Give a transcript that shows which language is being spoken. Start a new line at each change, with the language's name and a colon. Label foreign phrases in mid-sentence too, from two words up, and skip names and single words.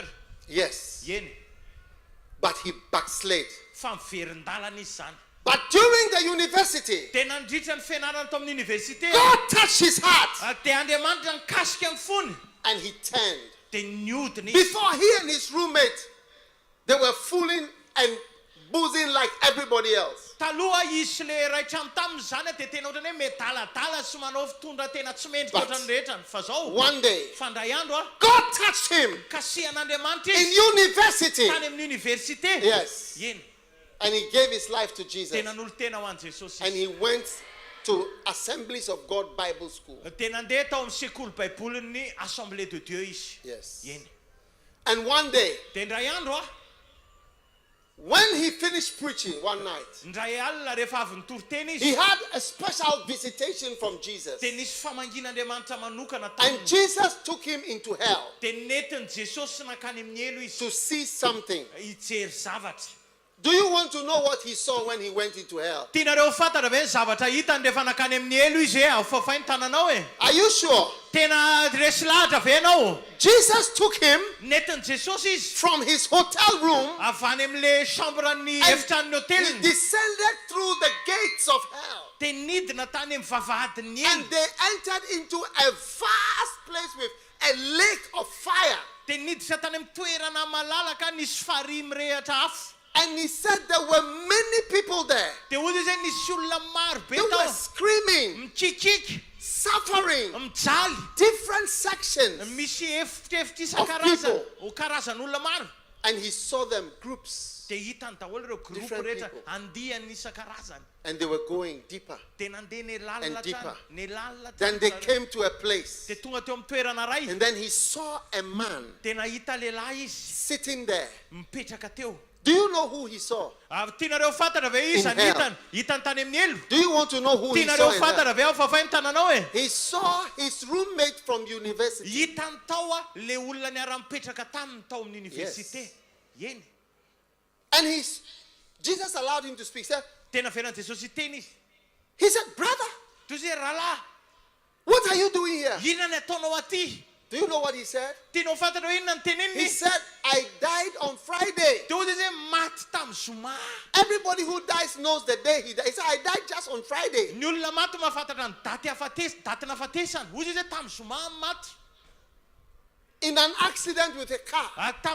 English: Yes,
Malagasy: Eny
English: but he backslid.
Malagasy: fa miverin-dalana izy zany.
English: But during the university,
Malagasy: Dia nandritra ny fianarana tao amin'ny université
English: God touched his heart
Malagasy: dia Andriamanitra nikasika ny fony
English: and he turned.
Malagasy: dia niodina izy.
English: Before he and his roommate, they were fooling and boozing like everybody else.
Malagasy: Taloha izy le ray trano taminy zany dia tena ohatrany hoe medaladala sy manao fitondra tena tsy mendrika
English: But
Malagasy: ohatrany rehetra. Fa zao
English: one day,
Malagasy: fandray andro
English: God touched him
Malagasy: kasihan'Andriamanitra
English: in
Malagasy: izy
English: university.
Malagasy: tany amin'ny université.
English: Yes.
Malagasy: Eny
English: And he gave his life to Jesus.
Malagasy: dia nanolo tena ho an'i Jesosy
English: And
Malagasy: izy.
English: he went to Assemblies of God Bible School.
Malagasy: Dia nandeha tao amin'ny sekoly baibolin'ny Assemblée de Dieu izy.
English: Yes.
Malagasy: Eny
English: And one day,
Malagasy: dia ndray andro
English: when he finished preaching one night,
Malagasy: ndray alina rehefa avy nitoriteny
English: he
Malagasy: izy
English: had a special visitation from Jesus.
Malagasy: dia nisy famangin'Andriamanitra manokana
English: And
Malagasy: taminy.
English: Jesus took him into hell
Malagasy: Dia nentin'i Jesosy nakany amin'ny elo izy
English: to see something.
Malagasy: hijery zavatra.
English: Do you want to know what he saw when he went into hell?
Malagasy: Tianareo fantatra ve ny zavatra hitany rehefa nakany amin'ny elo izy hoe afafainy tananao e?
English: Are you sure?
Malagasy: Tena resy lahatra ve ianao?
English: Jesus took him
Malagasy: Nentin'i Jesosy izy
English: from his hotel room
Malagasy: avy any amin'le chambre-ny
English: and
Malagasy: efitran'ny
English: he
Malagasy: hoteliny
English: descended through the gates of hell.
Malagasy: dia nidina tany amin'ny vavahadin'ny
English: And
Malagasy: elo
English: they entered into a vast place with a lake of fire.
Malagasy: dia niditra tany amin'ny toerana malalaka nisy farihy mirehatra afo.
English: And he said there were many people there.
Malagasy: Dia hozy izy hoe nisy olona maro be
English: They were
Malagasy: tao
English: screaming,
Malagasy: mikikiky
English: suffering,
Malagasy: mijaly
English: different sections.
Malagasy: misy efitrefitra
English: Of
Malagasy: isan-karazany
English: people.
Malagasy: ho karazan'olona maro.
English: And he saw them groups.
Malagasy: Dia hitany daholo ireo groupe
English: Different
Malagasy: rehetra
English: people.
Malagasy: andihany isan-karazany.
English: And they were going deeper.
Malagasy: Dia nandeha ny
English: And
Malagasy: lalina
English: deeper.
Malagasy: trany ny lalina
English: Then they came to a place.
Malagasy: dia tonga teo amin'ny toerana ray
English: And then he saw a man
Malagasy: dia nahita lehilahy izy
English: sitting there.
Malagasy: mipetraka teo.
English: Do you know who he saw?
Malagasy: Tianareo fantatra ve izy
English: In hell.
Malagasy: hitany tany amin'ny elo?
English: Do you want to know who he saw?
Malagasy: Tianareo
English: in hell?
Malagasy: fantatra ve ao fafainy tananao e?
English: He saw his roommate from university.
Malagasy: Hitany tao le olona niara-mipetraka taminy tao amin'ny université. Eny
English: And Jesus allowed him to speak. He said,
Malagasy: tena velan'i Jesosy teny izy.
English: he said, brother,
Malagasy: Toy izay rahalahy,
English: what are you doing here?
Malagasy: inona ny ataonao aty?
English: Do you know what he said?
Malagasy: Tianao fantatra hoe inona ny
English: He
Malagasy: teneniny?
English: said, I died on Friday.
Malagasy: Dia hozy izy hoe maty tamin'ny zoma.
English: Everybody who dies knows the day he died. He said, I died just on Friday.
Malagasy: Ny olona maty mahafantatra ny daty nahafatesany. Hozy izy hoe tamin'ny zoma maty.
English: In an accident with a car.